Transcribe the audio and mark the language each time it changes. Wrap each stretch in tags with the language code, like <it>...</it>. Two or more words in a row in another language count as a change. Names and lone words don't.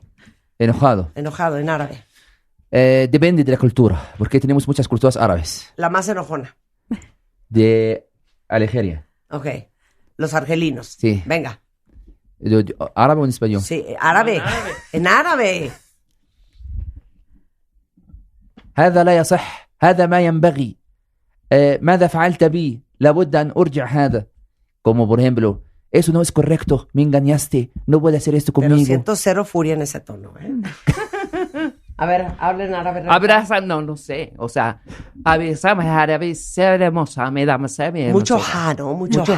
<es>Enojado. Enojado en árabe. Depende de la cultura, porque tenemos muchas culturas árabes. La más enojona. De Algeria. Ok. Los argelinos. Sí. Venga. ¿Árabe o en español? Sí, árabe. En árabe.</es> <ar>هذا لا يصح. هذا ما ينبغي. ماذا فعلت بي؟ لابد أن أرجع هذا.</ar> <es>Como por ejemplo, eso no es correcto, me engañaste, no puedes hacer esto Pero conmigo. siento cero furia en ese tono, ¿eh? A ver, habla en árabe. Abrazando, no sé, o sea, abrazamos árabe, seremos, me damos, Mucho ja, ¿no? Mucho mucho</es>